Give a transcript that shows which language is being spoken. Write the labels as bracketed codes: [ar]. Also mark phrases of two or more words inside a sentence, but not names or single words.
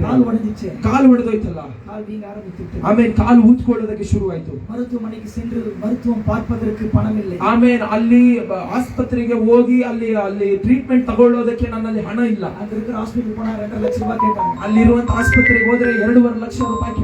[ta] கால் உடைஞ்சிச்சு. [kn] ಕಾಲು ಹೊಡೆದೋಯ್ತಲ್ಲ. [ta] கால் வீங்க ஆரம்பிச்சிட்டு. [kn] ಆಮೇಲೆ ಕಾಲು ಊದ್ಕೊಳ್ಳೋದಕ್ಕೆ ಶುರುವಾಯ್ತು. [ta] மருத்துவமனைக்கு சென்று மருத்துவம் பார்ப்பதற்கு பணம் இல்லை. [kn] ಆಮೇಲೆ ಅಲ್ಲಿ ಆಸ್ಪತ್ರೆಗೆ ಹೋಗಿ ಅಲ್ಲಿ ಟ್ರೀಟ್ಮೆಂಟ್ ತಗೊಳ್ಳೋದಕ್ಕೆ ನನ್ನಲ್ಲಿ ಹಣ ಇಲ್ಲ. [ta] அங்க இருக்கிற ஹாஸ்பிடல் போனா 2 லட்சம் ரூபாய் கேட்டாங்க. [kn] ಅಲ್ಲಿರುವಂತ ಆಸ್ಪತ್ರೆಗೆ ಹೋದ್ರೆ 2.5 ಲಕ್ಷ ರೂಪಾಯಿ